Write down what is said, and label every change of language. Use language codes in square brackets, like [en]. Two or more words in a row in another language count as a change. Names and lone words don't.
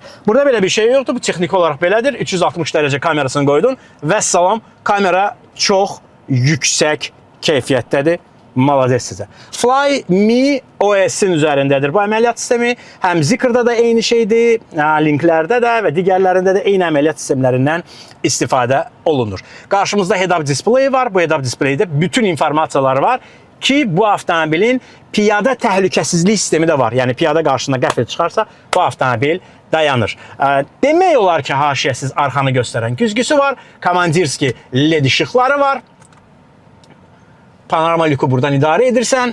[az] Burada belə bir şey yoxdur, bu texniki olaraq belədir. 360 dərəcə kamerasını qoydun və salam, kamera çox yüksək keyfiyyətdədir. Malades sizə. Flyme OS-in üzərindədir bu əməliyyat sistemi. Həm Zykr'da da eyni şeydir, linklərdə də və digərlərində də eyni əməliyyat sistemlərindən istifadə olunur. Qarşımızda [en] head-up display [az] var. Bu [en] head-up displaydə [az] bütün informasiyalar var ki, bu avtomobilin piyada təhlükəsizlik sistemi də var. Yəni piyada qarşısına qəfil çıxarsa, bu avtomobil dayanır. Demək olar ki, haşiyəsiz arxanı göstərən güzgüsü var. Komandirski LED işıqları var. Panorama lüku buradan idarə edirsən.